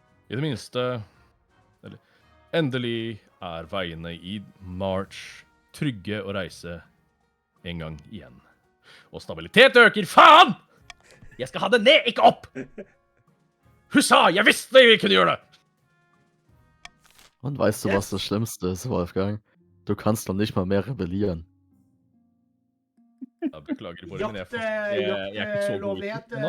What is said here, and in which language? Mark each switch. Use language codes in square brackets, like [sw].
[no] I det minste, eller endelig er veiene i March trygge å reise en gang igjen. Og stabilitet øker, faen! Jeg skal ha det ned, ikke opp! Hussa, jeg visste vi kunne gjøre det! [de] Und weißt du, was das Schlimmste ist, Wolfgang? Du kannst noch nicht mal mehr rebellieren. [no] Jeg beklager, Bård, men jeg er ikke så god i det ennå.